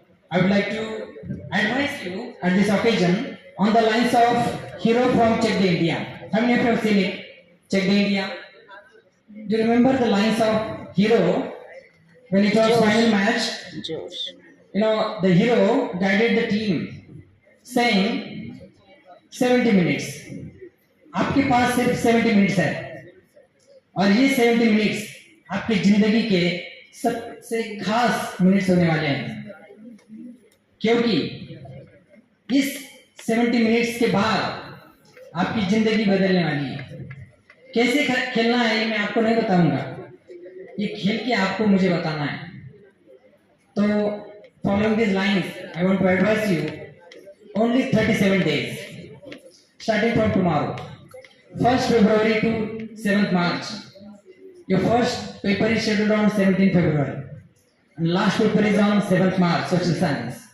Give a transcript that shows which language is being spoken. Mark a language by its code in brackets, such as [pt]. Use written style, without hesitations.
[en] I would like to advise you at this occasion on the lines of Hero from Check the India. How many of you have seen it? Check the India. Do you remember the lines of Hero when it was final match? The hero guided the team saying 70 minutes. [hi] आपके पास सिर्फ 70 minutes है और ये 70 minutes आपकी जिंदगी के सबसे खास मिनट्स होने वाले हैं, क्योंकि इस 70 मिनट्स के बाद आपकी जिंदगी बदलने वाली है। कैसे खेलना है ये मैं आपको नहीं बताऊंगा, ये खेल के आपको मुझे बताना है। [en] तो following these lines, I want to advise you only 37 days, starting from tomorrow, 1st February to 7th March. Your first paper is scheduled on 17th February, and last paper is on 7th March, social science.